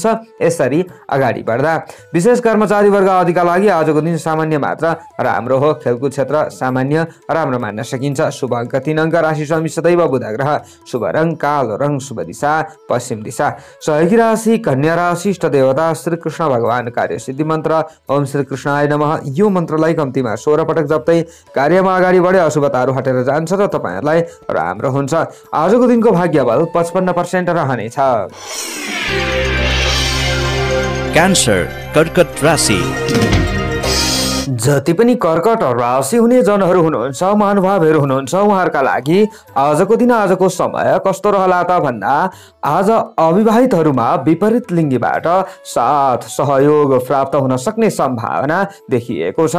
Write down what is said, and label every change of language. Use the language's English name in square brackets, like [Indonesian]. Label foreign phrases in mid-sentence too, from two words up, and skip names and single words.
[Nepali] यसरी अगाडि बढ्दा विशेष कर्मचारी वर्ग आदिका लागि आजको दिन सामान्य मात्र राम्रो हो। खेलकुद क्षेत्र सामान्य राम्रो मान्न सकिन्छ। शुभ अङ्क 3 अङ्क। राशि स्वामी सदैव बुध ग्रह। शुभ रङ कालो रङ। शुभ दिशा पश्चिम दिशा। सहयोगी राशि कन्या राशि। इष्ट देवता श्री कृष्ण भगवान। कार्यसिद्धि मन्त्र [Sanskrit] ओम श्री कृष्णाय नमः। [Nepali] यो मन्त्रलाई कम्तीमा 16 पटक जप्दै कार्यमा अगाडि बढे अशुभताहरू हटेर जान्छ र तपाईँहरूलाई राम्रो हुन्छ। आजको दिनको भाग्यबल 55% रहनेछ। क्यान्सर कर्कट राशि। जति पनि कर्कट राशि हुने जनहरू हुनुहुन्छ, महानुभावहरू हुनुहुन्छ, उहाँहरूका लागि आजको दिन, आजको समय कस्तो रहला त भन्दा आज अविवाहितहरूमा विपरीत लिङ्गीबाट साथ सहयोग प्राप्त हुन सक्ने सम्भावना देखिएको छ।